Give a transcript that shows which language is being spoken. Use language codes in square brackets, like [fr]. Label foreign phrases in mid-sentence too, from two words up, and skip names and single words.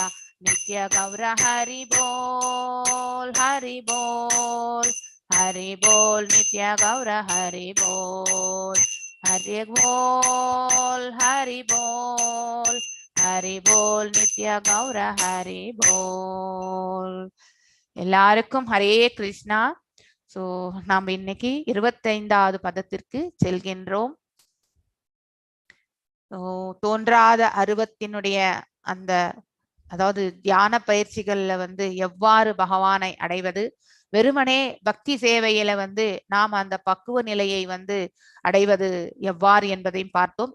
[sa] नित्य गौर हरि बोल हरि बोल नित्य गौर हरि बोल हरि बोल हरि बोल नित्य गौर हरि बोल. [ta] எல்லாருக்கும் ஹரே கிருஷ்ணா. சோ நாம் இன்னைக்கு 25வது பதத்திற்கு செல்கின்றோம். தோன்றாத அருவத்தினுடைய அந்த அதாவது தியான பயிற்சிகள்ல எவ்வாறு பகவானை அடைவது, வெறுமனே பக்தி சேவையில வந்து நாம் அந்த பக்குவ நிலையை வந்து அடைவது எவ்வாறு என்பதையும் பார்த்தோம்.